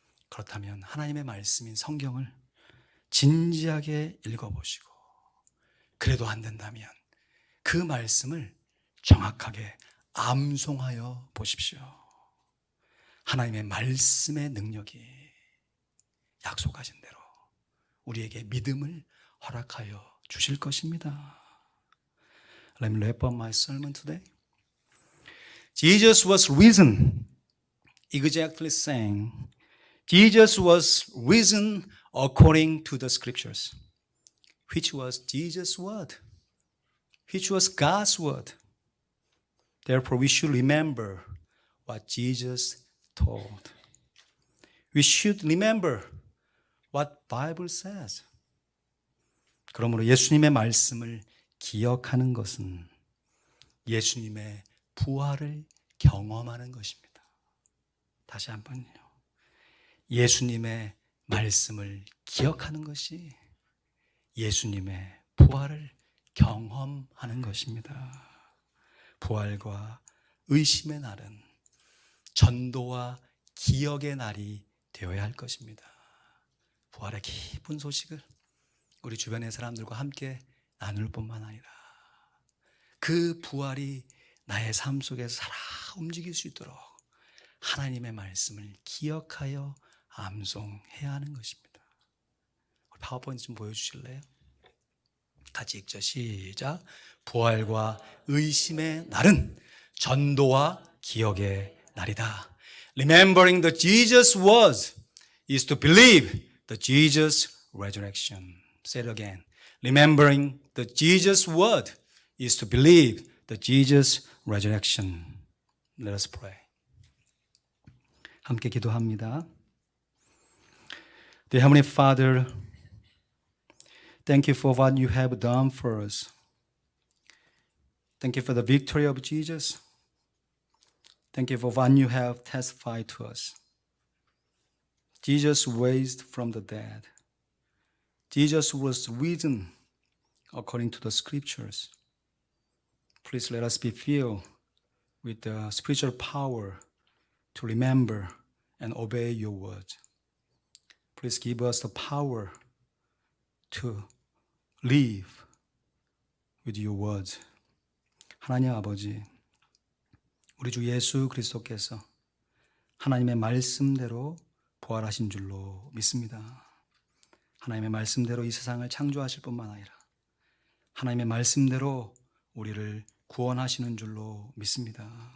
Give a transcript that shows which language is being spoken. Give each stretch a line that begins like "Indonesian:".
Korean: 그렇다면 하나님의 말씀인 성경을 진지하게 읽어보시고, 그래도 안 된다면 그 말씀을 정확하게 암송하여 보십시오. 하나님의 말씀의 능력이 약속하신 대로 우리에게 믿음을 허락하여 주실 것입니다.
English: Let me wrap up my sermon today. Jesus was risen, exactly saying, Jesus was risen according to the scriptures, which was Jesus' word, which was God's word. Therefore, we should remember what Jesus taught. We should remember what Bible says.
Korean: 그러므로 예수님의 말씀을 기억하는 것은 예수님의 부활을 경험하는 것입니다. 다시 한번요. 예수님의 말씀을 기억하는 것이 예수님의 부활을 경험하는 것입니다. 부활과 의심의 날은 전도와 기억의 날이 되어야 할 것입니다. 부활의 기쁜 소식을 우리 주변의 사람들과 함께 나눌 뿐만 아니라 그 부활이 나의 삶 속에서 살아 움직일 수 있도록 하나님의 말씀을 기억하여 암송해야 하는 것입니다. 우리 파워포인트 좀 보여주실래요? 같이 읽죠. 시작. 부활과 의심의 날은 전도와 기억의 날이다.
English: Remembering the Jesus was is to believe the Jesus resurrection. Say it again. Remembering the Jesus word is to believe the Jesus resurrection. Let us pray.
Korean: 함께 기도합니다.
English: Dear Heavenly Father, thank you for what you have done for us. Thank you for the victory of Jesus. Thank you for what you have testified to us. Jesus raised from the dead. Jesus was risen according to the scriptures. Please let us be filled with the spiritual power to remember and obey your word. Please give us the power to live with your words.
Korean: 하나님 아버지, 우리 주 예수 그리스도께서 하나님의 말씀대로 부활하신 줄로 믿습니다. 하나님의 말씀대로 이 세상을 창조하실 뿐만 아니라 하나님의 말씀대로 우리를 구원하시는 줄로 믿습니다.